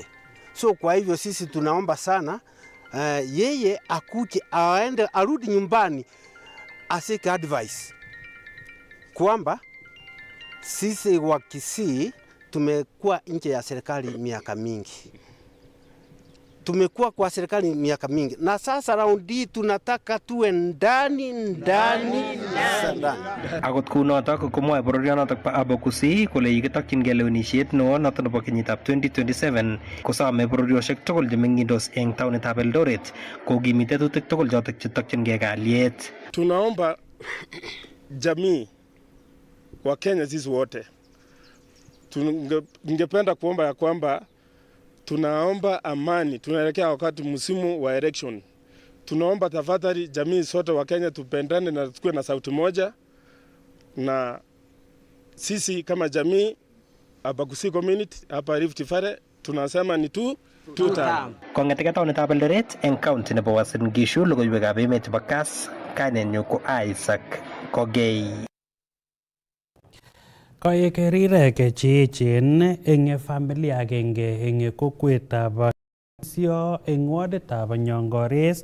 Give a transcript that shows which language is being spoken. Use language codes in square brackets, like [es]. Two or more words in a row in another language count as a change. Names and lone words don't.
[sw] So kwa hivyo sisi tunaomba sana yeye akuje aende arudi nyumbani asike advice kwamba sisi wa Kisii tumekuwa nje ya serikali miaka mingi. Tumekuwa kwa serikali miaka mingi na sasa raundi tunataka tuwe ndani sana. [kln] Akot kunotok komwae bororionotok pa Abakusi kole yikitokyingei lewenisiet neo noto nebo kenyitab 2027 kosome bororiosiek tugul chemeng'indos eng taonitab Eldoret kokimi tetutik tugul chotok chetokyingei kalyet. [sw] Tunaomba jamii wa Kenya sisi wote, tungependa kuomba ya kwamba tunaomba amani, tunaelekea wakati msimu wa election. Tunaomba tafadhali jamii sote wa Kenya tupendane na tukue na sauti moja, na sisi kama jamii Abakusi community hapa Rift Valley tunasema ni tuta. [kln] Kong'eteke taonitab Eldoret eng county nebo Uasin Gishu, logoiwekab emet chebo Kass, kainenyu ko Isaac Kogei. Koek rirek che echen eng familia agenge eng kokwetab Sio eng waditab Nyongores